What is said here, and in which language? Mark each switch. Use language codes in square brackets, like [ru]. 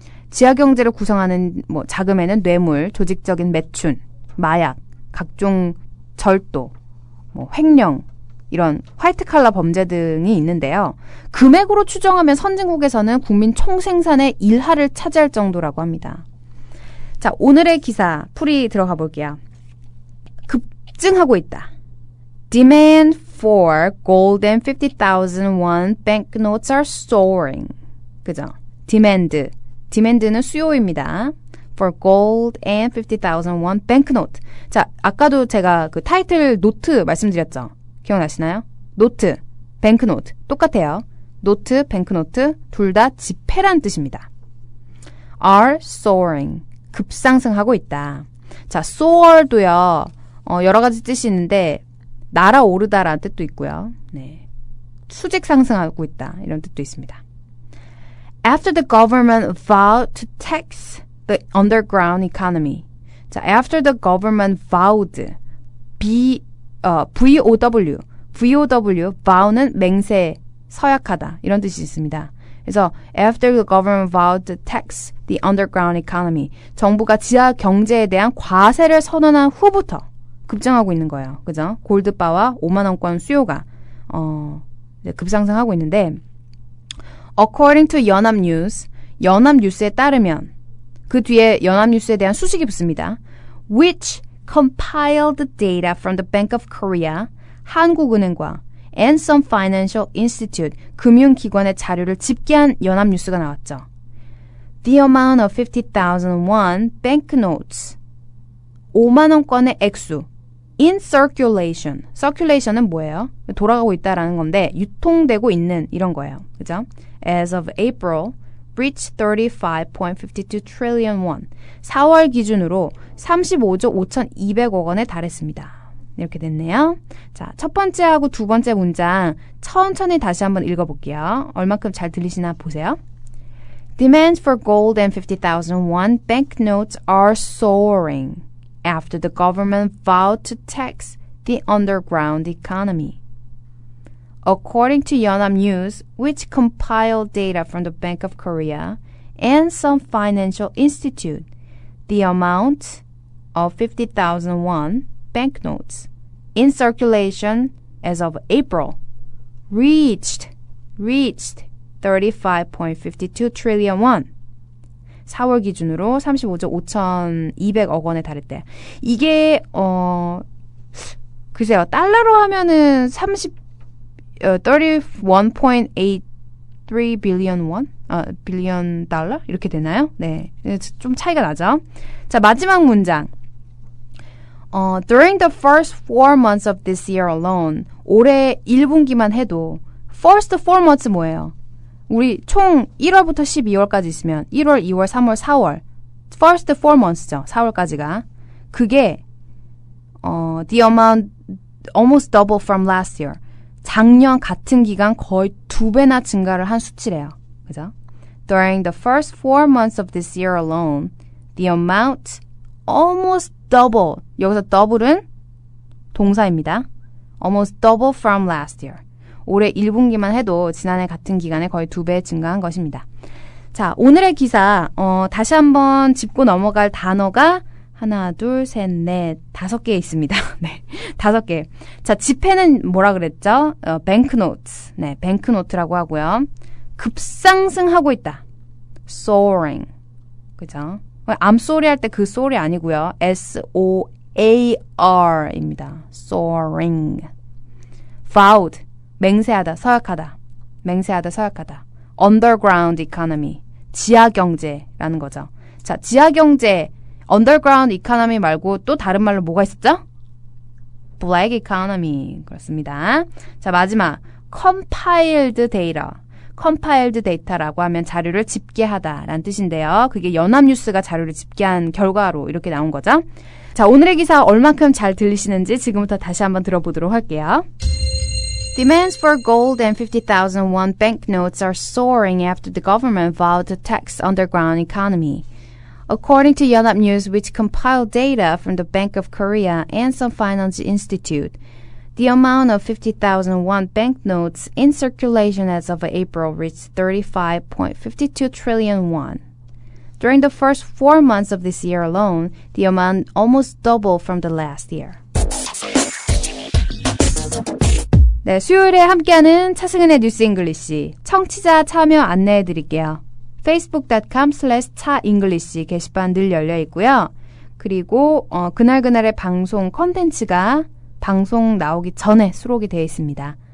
[ko] 지하 경제를 구성하는 자금에는 뇌물, 조직적인 매춘, 마약, 각종 절도, 횡령, 이런 화이트 칼라 범죄 등이 있는데요. 금액으로 추정하면 선진국에서는 국민 총생산의 1하를 차지할 정도라고 합니다. 자, 오늘의 기사 풀이 들어가 볼게요. 급증하고 있다. [en] Demand for gold and 50,000 won banknotes are soaring. [ko] 그죠? demand는 수요입니다. [en] for gold and 50,000 won banknote. [ko] 자, 아까도 제가 그 타이틀 노트 말씀드렸죠? 기억나시나요? 노트, 뱅크노트 똑같아요. 노트, 뱅크노트 둘 다 지폐란 뜻입니다. [en] are soaring. [ko] 급상승하고 있다. 자, soar도요. 여러 가지 뜻이 있는데 날아오르다라는 뜻도 있고요. 네. 수직 상승하고 있다. 이런 뜻도 있습니다. [en] After the government vowed to tax the underground economy. [ko] 자, [en] after the government vowed. [ko] VOW, vow는 맹세, 서약하다 이런 뜻이 있습니다. 그래서 [en] after the government vowed to tax the underground economy, [ko] 정부가 지하 경제에 대한 과세를 선언한 후부터 급증하고 있는 거예요. 그죠? 골드바와 5만 원권 수요가 급상승하고 있는데 [en] according to [ko] 연합뉴스에 따르면 그 뒤에 연합뉴스에 대한 수식이 붙습니다. [en] which compiled data from the Bank of Korea, [ko] 한국은행과 [en] and some financial institute, [ko] 금융기관의 자료를 집계한 연합뉴스가 나왔죠. [en] The amount of 50,000 won banknotes, [ko] 5만 원권의 액수, [en] in circulation, [ko] circulation은 뭐예요? 돌아가고 있다라는 건데 유통되고 있는 이런 거예요. 그죠? [en] As of April, reached 35.52 trillion won. [ko] 4월 기준으로 35조 5,200억 원에 달했습니다. 이렇게 됐네요. 자, 첫 번째하고 두 번째 문장 천천히 다시 한번 읽어볼게요. 얼마큼 잘 들리시나 보세요. [en] Demands for gold and 50,000 won banknotes are soaring after the government vowed to tax the underground economy. According to Yonhap News, which compiled data from the Bank of Korea and some financial institute, the amount of 50,000 won banknotes in circulation as of April reached 35.52 trillion won. [ko] 4월 기준으로 35조 5,200억 원에 달했대. 이게 글쎄요. 달러로 하면은 [en] 31.83 billion won? [ko] 빌리언 달러? 이렇게 되나요? 네. 좀 차이가 나죠? 자, 마지막 문장. [en] During the first 4 months of this year alone, [ko] 올해 1분기만 해도 [en] first 4 months [ko] 뭐예요? 우리 총 1월부터 12월까지 있으면 1월, 2월, 3월, 4월 first 4 months죠. 4월까지가. [en] 그게 the amount almost double from last year. [ko] 작년 같은 기간 거의 2배나 증가를 한 수치래요. 그죠? [en] During the first 4 months of this year alone, the amount almost double. [ko] 여기서 double은 동사입니다. [en] Almost double from last year. [ko] 올해 1분기만 해도 지난해 같은 기간에 거의 2배 증가한 것입니다. 자, 오늘의 기사 다시 한번 짚고 넘어갈 단어가 하나, 둘, 셋, 넷, 5개 있습니다. 네, 5개. 자, 지폐는 뭐라 그랬죠? banknotes. 네, banknote라고 하고요. 급상승하고 있다. soaring. 그죠? [en] I'm sorry [ko] 할 때 그 sorry 아니고요. [en] S-O-A-R [ko] 입니다. [en] soaring. vowed. [ko] 맹세하다, 서약하다. 맹세하다, 서약하다. [en] underground economy. [ko] 지하경제라는 거죠. 자, 지하경제, [en] underground economy [ko] 말고 또 다른 말로 뭐가 있었죠? [en] black economy. [ko] 그렇습니다. 자, 마지막. [en] compiled data. [ko] compiled data라고 하면 자료를 집계하다라는 뜻인데요. 그게 연합뉴스가 자료를 집계한 결과로 이렇게 나온 거죠. 자, 오늘의 기사 얼만큼 잘 들리시는지 지금부터 다시 한번 들어보도록 할게요. [en] Demands for gold and 50,000 won banknotes are soaring after the government vowed to tax underground economy. According to Yonhap News, which compiled data from the Bank of Korea and some finance institute, the amount of 50,000 won banknotes in circulation as of April reached 35.52 trillion won. During the first 4 months of this year alone, the amount almost doubled from the last year. [ko] 네, 수요일에 함께하는 차승은의 뉴스 잉글리시 청취자 참여 안내해드릴게요. facebook.com/차잉글리시 게시판 늘 열려 있고요. 그리고 그날그날의 방송 컨텐츠가 방송 나오기 전에 수록이 되어 있습니다.